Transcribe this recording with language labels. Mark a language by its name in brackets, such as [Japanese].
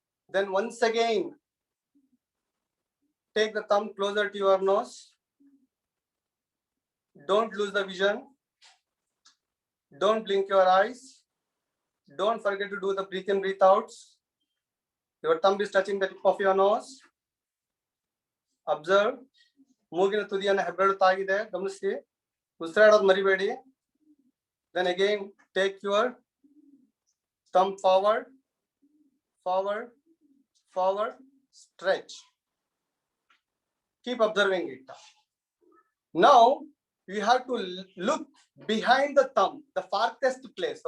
[English] Then once again, take the thumb closer to your nose. Don't lose the vision. Don't blink your eyes. don't forget to do the breathe in, breathe outs. Your thumb is touching the tip of your nose. Observe. [Kannada] ಮೂಗಿನ ತುದಿಯನ್ನು ಹೆಬ್ಬೆರಳು ತಾಗಿದೆ ಗಮನಿಸಿ. ಉಸಿರಾಡೋದು ಮರಿಬೇಡಿ. [English] Then again take your thumb forward, forward, forward, stretch. Keep observing it. Now you have to look behind the thumb, the farthest place.